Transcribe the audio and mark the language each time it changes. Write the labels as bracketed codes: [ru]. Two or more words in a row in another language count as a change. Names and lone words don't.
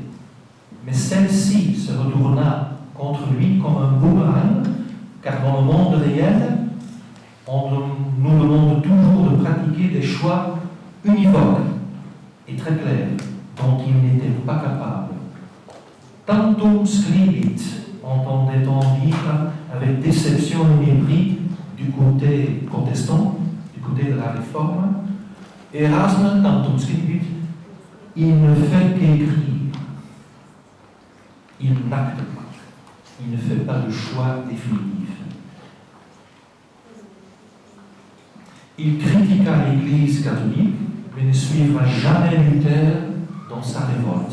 [fr] Mais celle-ci se retourna contre lui comme un boomerang, car dans le monde réel, on nous demande toujours de pratiquer des choix univoques et très clairs, dont il n'était pas capable. [la] Tantum scribit, [fr] entendait-on dire avec déception et mépris du côté protestant, du côté de la réforme. [la] Erasme, tantum scribit, [fr] il ne fait qu'écrire. Il n'acte pas. Il ne fait pas de choix définitif. Il critiqua l'Église catholique, mais ne suivra jamais Luther dans sa révolte.